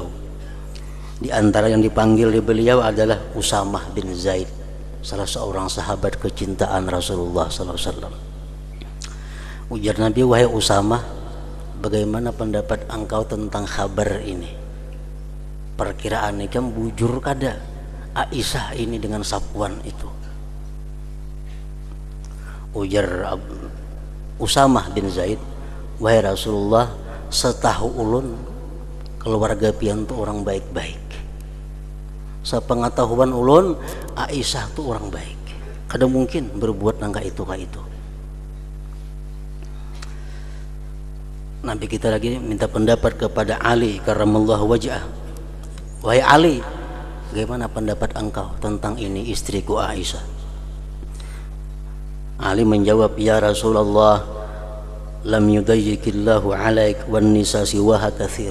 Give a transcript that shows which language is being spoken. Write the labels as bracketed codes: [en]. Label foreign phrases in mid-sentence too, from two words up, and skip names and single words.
[id] Di antara yang dipanggil di beliau adalah Usamah bin Zaid, salah seorang sahabat kecintaan Rasulullah sallallahu alaihi wasallam. Ujar Nabi, wahai Usamah, bagaimana pendapat engkau tentang kabar ini? [bjn] Perkiraan ini kan bujur kada Aisyah ini dengan Safwan itu. Ujar Usamah bin Zaid, wahai Rasulullah, setahu ulun keluarga pian tu orang baik-baik. Sepengetahuan ulun, Aisyah tu orang baik. Kada mungkin berbuat nangka itu ka itu. [id] Nabi kita lagi minta pendapat kepada Ali karramallahu wajhah. Wahai Ali, bagaimana pendapat engkau tentang ini istriku Aisyah? [ar] Ali menjawab, ya Rasulullah, لم يضيق الله عليك والنساء سواها كثير.